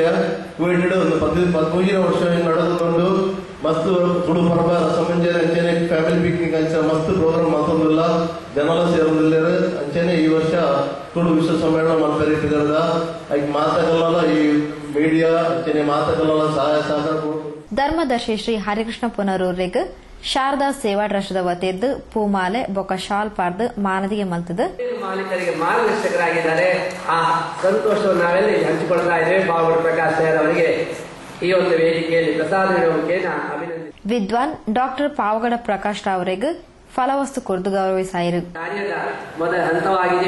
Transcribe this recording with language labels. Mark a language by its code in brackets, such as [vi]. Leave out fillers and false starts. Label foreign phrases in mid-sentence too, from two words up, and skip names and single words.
[tcy] ಕೋವಿಡ್ ಒಂದು 15 ವರ್ಷ ನಡೆದುಕೊಂಡು ಮಸ್ತ್ ತುಳು ಪರ್ವ ರಸಮಂಜನೆ ಅಂಚೆನೆ [en] family picnic [tcy] ಅಂಚ ಮಸ್ತ್ ಪ್ರೋಗ್ರಾಮ್ ಮಾತೊಂದಿಲ್ಲ ಜನಲ ಸೇರೋದಿಲ್ಲ ಅಂಚೆನೆ ಈ ವರ್ಷ ತುಳು ವಿಶ್ವ ಸಮ್ಮೇಳನ ಮಲ್ಪೇರಿ ಇಟ್ಟಿದ್ದ ಐಕ್ ಮಾತಕಲ್ಲ ಈ ಮೀಡಿಯಾ ಅಂಚೆನೆ ಮಾತಕಲ್ಲ ಸಹಾಯ ಸಹಕಾರ. ಧರ್ಮದರ್ಶಿ ಶ್ರೀ ಹರಿಕೃಷ್ಣ ಪುನರೂರ್ರಿಗೂ ಶಾರದಾ ಸೇವಾ ಟ್ರಸ್ಟ್ದ ವತಿಯದ್ದು ಪೂಮಾಲೆ ಬೊಕ್ಕ ಶಾಲ್ ಪಾರ್ದು ಮಾನದಿಗೆ ಮಲ್ತದು. [kn] ಮಾಲೀಕರಿಗೆ ಮಾರ್ಗದರ್ಶಕರಾಗಿದ್ದಾರೆ. ಆ ಸಂತೋಷವನ್ನು ನಾವೆಲ್ಲ ಹಂಚಿಕೊಳ್ತಾ ಇದ್ದೇವೆ. ಬಾಬು ಪ್ರಕಾಶ್ ಸರ್ ಅವರಿಗೆ ಈ ಒಂದು ವೇದಿಕೆಯಲ್ಲಿ ಪ್ರಸಾದ ನೀಡುವುದಕ್ಕೆ ಅಭಿನಂದನೆ. [tcy] ವಿದ್ವಾನ್ ಡಾ ಪಾವಗಡ ಪ್ರಕಾಶ್ ರಾವ್ರಿಗೂ ಫಲವಸ್ತು ಕೊರ್ದು ಗೌರವಿಸಾಯಿರು. [kn] ಕಾರ್ಯದ ಮೊದಲ ಹಂತವಾಗಿದೆ.